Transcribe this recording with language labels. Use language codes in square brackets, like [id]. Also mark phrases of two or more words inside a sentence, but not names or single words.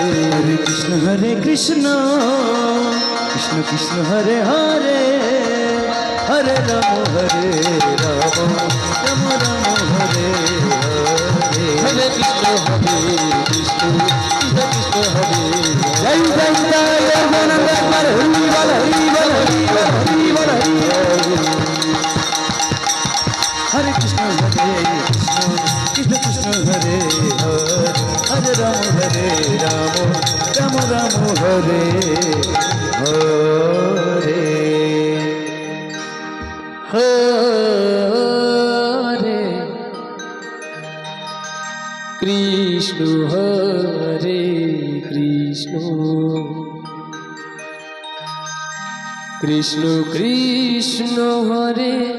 [sa] হরে কৃষ্ণ কৃষ্ণ কৃষ্ণ হরে হরে হরে রাম রাম রাম রাম হরে হরে হরে কৃষ্ণ কৃষ্ণ কৃষ্ণ হরে [bn] জয় জয় জয় গণানন্দ একবার হরি বল হরি বল হরি বল হরি বল হরি বল। [sa] হরে কৃষ্ণ কৃষ্ণ কৃষ্ণ হরে হরে হরে রাম রাম রাম হরে হরে হরে কৃষ্ণ হরে কৃষ্ণ কৃষ্ণ কৃষ্ণ হরে